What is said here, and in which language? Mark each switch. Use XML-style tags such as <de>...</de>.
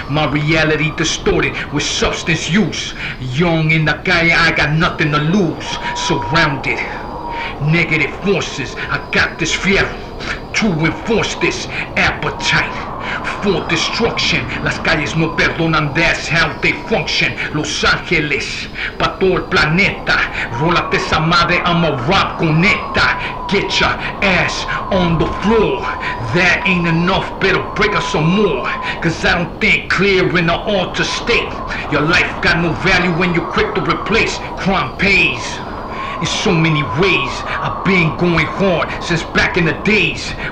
<en>My reality distorted with substance use. Young in the calle, I got nothing to lose. Surrounded, negative forces, I got this fear to enforce this appetite for destruction.</en> <es>Las calles no perdonan,</es> <en>that's how they function.</en> <es>Los Ángeles, pa' todo el planeta. Rólate esa madre,</es> <en>I'ma rock</en> <es>con esta.</es> <en>Get your ass on the floor. That ain't enough, better break us some more. Cause I don't think clear in the altered state. Your life got no value when you're quick to replace. Crime pays in so many ways. I've been going hard since back in the days.</en>